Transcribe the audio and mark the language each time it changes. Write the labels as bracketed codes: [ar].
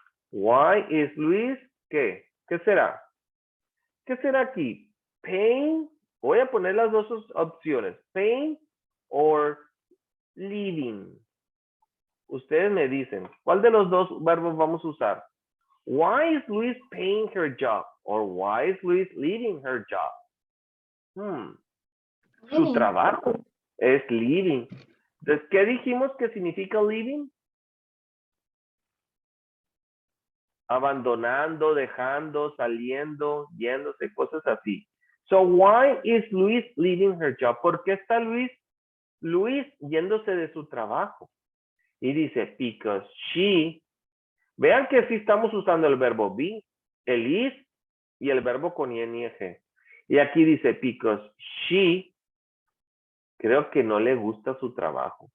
[en] Why is Luis? [es] ¿Qué? ¿Qué será? ¿Qué será aquí? Paying. Voy a poner las dos opciones. [en] Paying or leaving. [es] Ustedes me dicen, ¿cuál de los dos verbos vamos a usar? [en] Why is Luis paying her job? Or why is Luis leaving her job? [es] Su [en] Living. [es] trabajo es leaving. Entonces, ¿qué dijimos que significa leaving? Abandonando, dejando, saliendo, yéndose, cosas así. [en] So, why is Luis leaving her job? [es] ¿Por qué está Luis yéndose de su trabajo? Y dice, [en] because she. [es] Vean que sí estamos usando el verbo be, el is y el verbo con ing. Y aquí dice, [en] because she, [es] creo que no le gusta su trabajo.